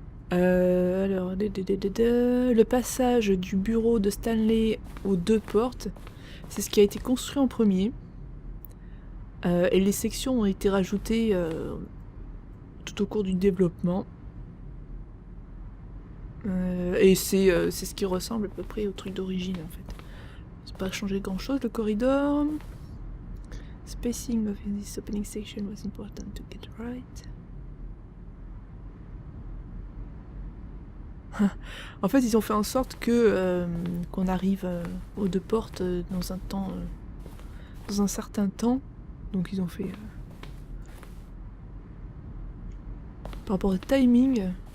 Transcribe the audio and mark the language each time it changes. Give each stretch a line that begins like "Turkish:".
French: Alors, le passage du bureau de Stanley aux deux portes, c'est ce qui a été construit en premier. Et les sections ont été rajoutées tout au cours du développement. Et c'est ce qui ressemble à peu près au truc d'origine en fait. C'est pas changé grand chose. Le corridor.
English: Spacing of this opening section was important to get right.
French: En fait, ils ont fait en sorte que qu'on arrive aux deux portes dans un temps, dans un certain temps. Donc ils ont fait par rapport au timing.